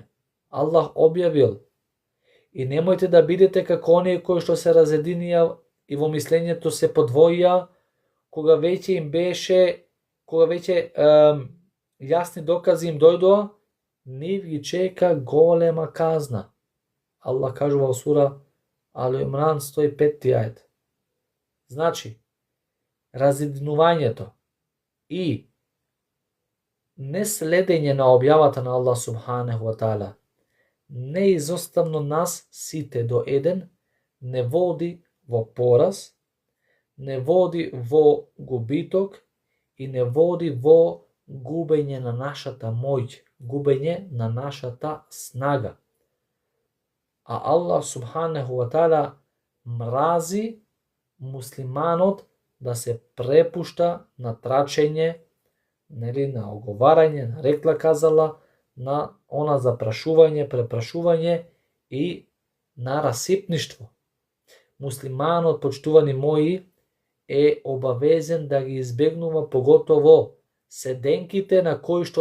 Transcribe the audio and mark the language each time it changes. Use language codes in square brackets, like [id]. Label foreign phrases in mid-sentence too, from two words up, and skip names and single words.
[mk] Аллах објавил, и немојте да бидете како оние кои што се разединија и во мислењето се подвоија, кога веќе јасни докази им дојдоа, нив ги чека голема казна. Allah кажува во сура Али Имран 105 ајет. Значи, разединувањето и неследење на објавата на [ar] الله سبحانه وتعالى [mk] неизоставно нас сите до еден не води во пораз, не води во губиток и не води во губење на нашата моќ, губење на нашата снага. А [ar] الله سبحانه وتعالى [mk] мрази муслиманот да се препушта на трачење, на оговарање, на рекла казала, на она запрашување, препрашување и на расипништво. Муслиманот, почитувани мои, е обавезен да ги избегнува поготово седенките на кои што